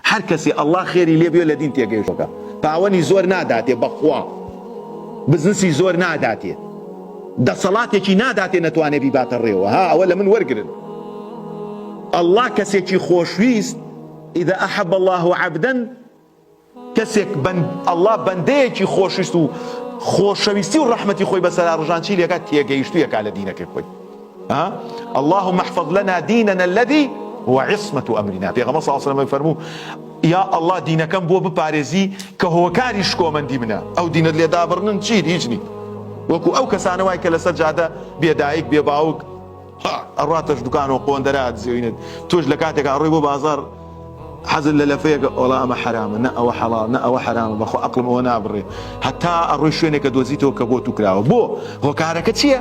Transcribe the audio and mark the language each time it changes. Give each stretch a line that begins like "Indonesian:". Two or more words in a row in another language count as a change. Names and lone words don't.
Persian: هر کسی
Central Kurdish: الله خێری لێ بێ لە دین تێگەیشتەکە پاوەنی زۆر ناداتێ بەخوا بزنسی زۆر ناداتێ دەسەڵاتێکی ناداتێ نەتوانێ بیباتە ڕێوە ها ئەوە لە من وەرگرن الله کەسێکی خۆشویست
Arabic: إذا أحب الله عبدا
Central Kurdish: کەسێک الله بەندەیەکی خۆشویست و خۆشەویستی و ڕەحمەتی خۆی بەسەر ڕژانچی لێکات تێگەیشتوویەکا لە دینەکەی خۆی
Arabic: اللهم احفظ لنا ديننا الذي هو عصمة أمرنا
Central Kurdish: پێغەمبەر
Arabic: صلی الله عليه وسلم
Central Kurdish: فەرموو یا الله دینەکەم بۆ بپارێزی کە هۆکاری شکۆمەندی منە ئەو دینت لێدابڕنن چیت هیچ نیت وەکو ئەو کەسانە وای کە لەسەر جادە بێدایک بێ باوک ئەڕاتەش دوکان و قۆندەرە دزێوینت تۆش لە کاتێکا ڕۆی بۆ بازار حەزت لە لەفەیەکە ئۆڵا ئەمە حرامە نە ئەوە حەڵال نە ئەوە حرامە بەخۆ عەقڵم ئەوە نابڕێ هەتا ئەڕۆی شوێنێکە دۆزیتەوە کە بۆ تو کراوە بۆ هۆکارەکە چییە؟